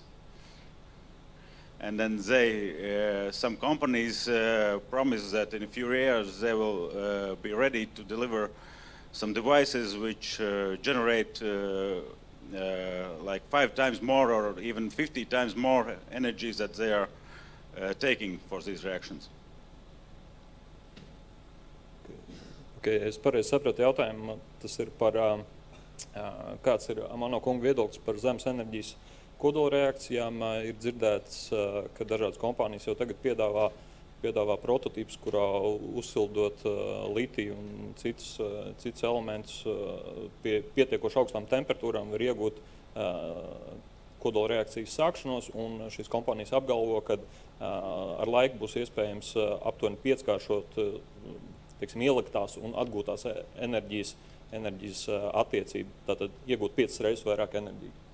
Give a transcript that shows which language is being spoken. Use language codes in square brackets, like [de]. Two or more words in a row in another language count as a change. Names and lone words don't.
[en] And then some companies promise that in a few years they will be ready to deliver some devices which generate like 5 times more or even 50 times more energy that they are taking for these reactions? [lv] Okay, es pareizi sapratu jautājumu, tas ir par kāds ir Amano kunga viedoklis par zemes enerģijas kodolreakcijām. Ir dzirdēts, ka dažādas kompānijas jau tagad piedāvā prototīpus, kurā uzsildot litiju un citus elementus pie pietiekoši augstām temperatūrām var iegūt kodolreakcijas sākšanos, un šīs kompānijas apgalvo, ka ar laiku būs iespējams aptuveni 5-kāršot ieliktās un atgūtās enerģijas attiecību, tātad iegūt 5 reizes vairāk enerģiju.